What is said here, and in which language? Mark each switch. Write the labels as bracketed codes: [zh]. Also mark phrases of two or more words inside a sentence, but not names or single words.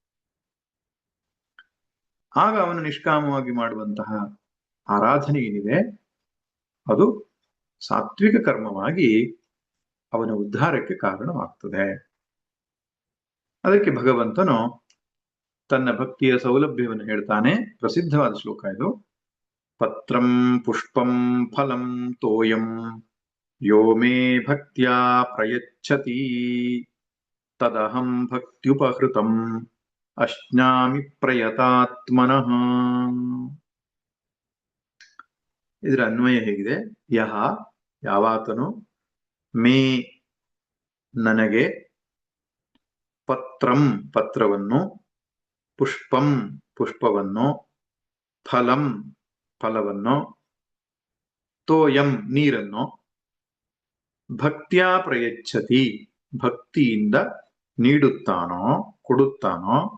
[kn] ಆಗ ಅವನು ನಿಷ್ಕಾಮವಾಗಿ ಮಾಡುವಂತಹ ಆರಾಧನೆ ಏನಿದೆ ಅದು ಸಾತ್ವಿಕ ಕರ್ಮವಾಗಿ ಅವನ ಉದ್ಧಾರಕ್ಕೆ ಕಾರಣವಾಗ್ತದೆ. ಅದಕ್ಕೆ ಭಗವಂತನು ತನ್ನ ಭಕ್ತಿಯ ಸೌಲಭ್ಯವನ್ನು ಹೇಳ್ತಾನೆ. ಪ್ರಸಿದ್ಧವಾದ ಶ್ಲೋಕ ಇದು. [sa] ಪತ್ರಂ ಪುಷ್ಪಂ ಫಲಂ ತೋಯಂ ಯೋ ಮೇ ಭಕ್ತ್ಯಾ ಪ್ರಯಚ್ಛತಿ ತದಹಂ ಭಕ್ತ್ಯುಪಹೃತಂ ಅಶ್ನಾಮಿ ಪ್ರಯತಾತ್ಮನಃ. [kn] ಇದರ ಅನ್ವಯ ಹೇಗಿದೆ? ಯಹ ಯಾವಾತನು, ಮೇ ನನಗೆ, ಪತ್ರಂ ಪತ್ರವನ್ನು, ಪುಷ್ಪಂ ಪುಷ್ಪವನ್ನು, ಫಲಂ ಫಲವನ್ನು, ತೋಯಂ ನೀರನ್ನು, [sa] ಭಕ್ತ್ಯಾ ಪ್ರಯಚ್ಛತಿ [kn] ಭಕ್ತಿಯಿಂದ ನೀಡುತ್ತಾನೋ ಕೊಡುತ್ತಾನೋ,